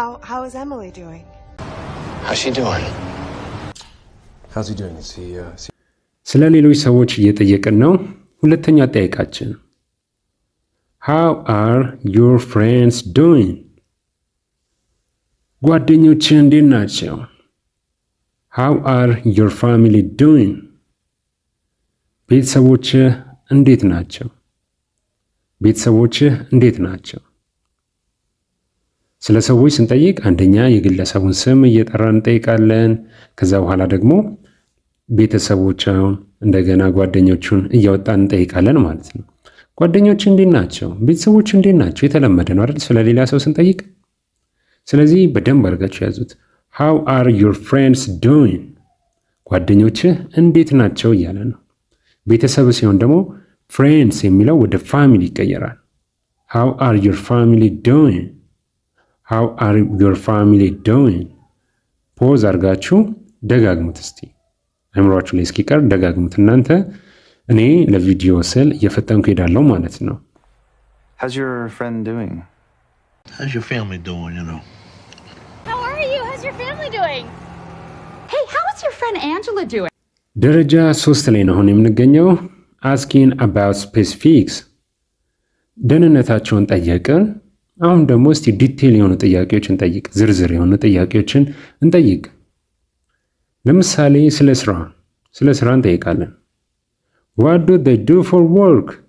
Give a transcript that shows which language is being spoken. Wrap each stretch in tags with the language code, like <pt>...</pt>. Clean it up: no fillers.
<en>How is Emily doing? How's she doing? How's he doing?</en> <am>ስለ ሌሎች ሰዎች እየጠየቅን ነው። ሁለተኛ አጠያየቃችን</am> <en>How are your friends doing?</en> <am>ጓደኞችህ እንዴት ናቸው?</am> <en>How are your family doing?</en> <am>ቤተሰቦችህ እንዴት ናቸው? ቤተሰቦችህ እንዴት ናቸው? ስለ ሰዎች ስንጠይቅ አንደኛ የግለሰቡን ስም እየጠራን እንጠይቃለን። ከዛ በኋላ ደግሞ ቤተሰቦቻቸውን እንደገና ጓደኞቹን እያወጣን እንጠይቃለን ማለት ነው። ጓደኞች እንዴት ናቸው? ቤተሰቦች እንዴት ናቸው? የተለመደ ነው አይደል? ስለ ሌላ ሰው ስንጠይቅ። ስለዚህ በደንብ አድርጋችሁ ያዙት።</am> <en>How are your friends doing?</en> <am>ጓደኞችህ እንዴት ናቸው እያለ ነው። ቤተሰብ ሲሆን ደግሞ ፍሬንድስ የሚለው ወደ ፋሚሊ ይቀየራል።</am> <en>How are your family doing? how are your family doing?</en> <am>ፖዝ አድርጋችሁ ደጋግሙት እስቲ። አእምሯችሁ ላይ እስኪቀር ደጋግሙት እናንተ። እኔ ለቪዲዮ ስል እየፈጠንኩ ሄዳለሁ ማለት ነው።</am> <en>How's your friend doing? How's your family doing, you know? How are you? How's your family doing? Hey, how is your friend Angela doing?</en> <am>ደረጃ 3 ላይ ነው አሁን የምንገኘው።</am> <en>asking about specifics</en> <am>ደህንነታቸውን ጠየቅን። አሁን ደግሞ እስቲ ዲቴል የሆኑ ጥያቄዎችን እንጠይቅ፣ ዝርዝር የሆኑ ጥያቄዎችን እንጠይቅ። ለምሳሌ ስለ ስራ እንጠይቃለን።</am> <en>what do they do for work?</en>